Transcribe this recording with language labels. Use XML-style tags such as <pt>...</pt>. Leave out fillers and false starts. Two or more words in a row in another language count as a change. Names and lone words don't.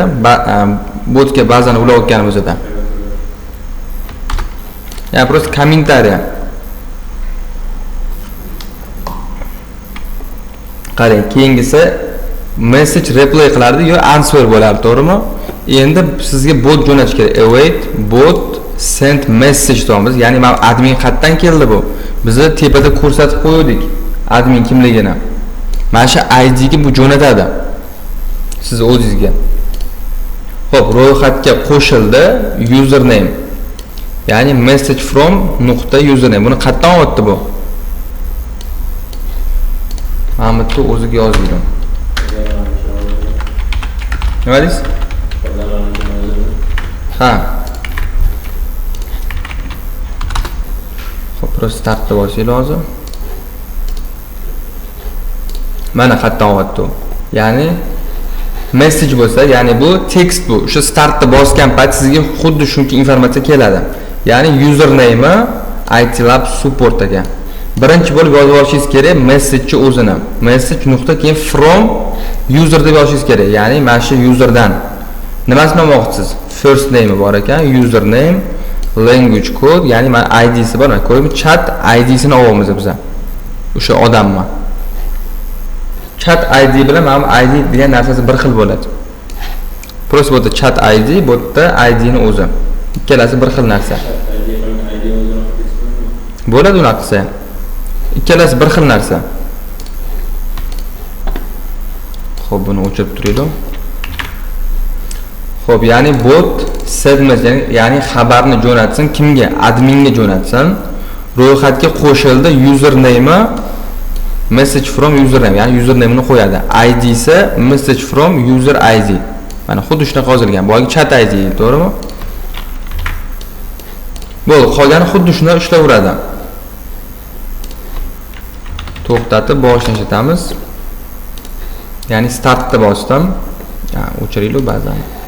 <uz>Botga ba'zan ulayotganimizda.</uz> <ru>Я просто комментария.</ru> <uz>Qarang, keyingisi</uz> <en>message reply</en> <uz>qilardi yo answer bo'lardi, to'g'rimi? Endi sizga bot jo'natish kerak.</uz> <en>Await bot send message deymiz.</en> <uz>Ya'ni men admin qayerdan keldi bu? Bizni tepada ko'rsatib qo'ydik admin kimligini. Mana shu ID ga bu jo'natadi. Siz o'zingizga. Xo'p, ro'yxatga qo'shildi username.</uz> <en>Ya'ni message from .username.</en> <uz>Buni qayerdan oldi bu? Mahmudni o'ziga yozdim. Nima deysiz? Ha. Xo'p, prosta startda bosing lozim. Mana qayerdan oldi? Ya'ni message bo'lsa, ya'ni bu text bu. O'sha startda bosgan payt sizga xuddi shuncha informatsiya keladi. Ya'ni username IT Lab support ekan. Birinchi bo'lib yozib olishingiz kerak message o'zini. Message nuqta keyin</uz> <en>from user</en> <uz>deb yozishingiz kerak. Ya'ni mana shu userdan nimasini olmoqchisiz?</uz> <en>First name</en> <uz>bor ekan,</uz> <en>username, language code,</en> <uz>ya'ni mana ID'si bor. Mana ko'ryapsiz, chat ID'sini olamiz biz. O'sha odammi? Chat ID bilan mana ID degan narsasi bir xil bo'ladi. Prosta bu yerda chat ID, bu yerda ID ni o'zi. Ikkalasi bir xil narsa. Bo'ladi unaqasi. Ikkalasi bir xil narsa. Xo'p, buni o'chirib turaylik. Xo'p, ya'ni bot segment, ya'ni xabarni jo'natsin kimga? Adminga jo'natsin. Ro'yxatga qo'shildi</uz> <en>username message from username,</en> <uz>ya'ni username'ni qo'yadi.</uz> <en>ID ise message from user ID.</en> <uz>Mana xuddi shunaqa yozilgan. Boyagi chat ID, to'g'rimi? Bo'ldi, qolgani xuddi shunday ishlayveradi. To'xtatib boshlashamiz. Ya'ni startda bosdim. O'chiraylik ba'zan.</uz>